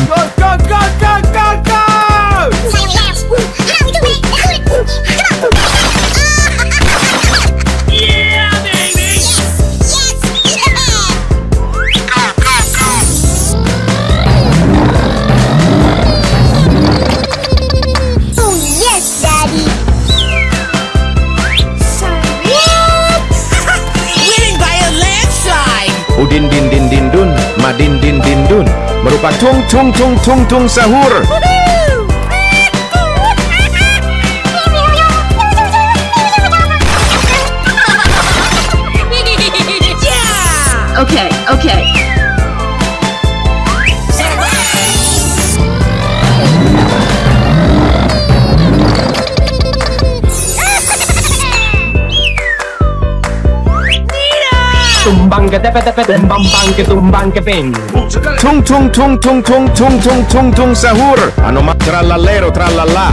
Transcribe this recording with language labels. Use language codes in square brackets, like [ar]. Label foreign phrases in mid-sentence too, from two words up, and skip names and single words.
[en] Go, go, go, go, go, go! Yeah, baby! Oh yes, Daddy. Winning by a landslide! Udin din din din dun, madin din din dun merupakan tung tung tung tung tung sahur. Yeah! Okay, okay. Tumbang ka bang tumbang ka bing. Tung tung tung tung tung tung tung tung tung sahur. Anomali trallallero trallala.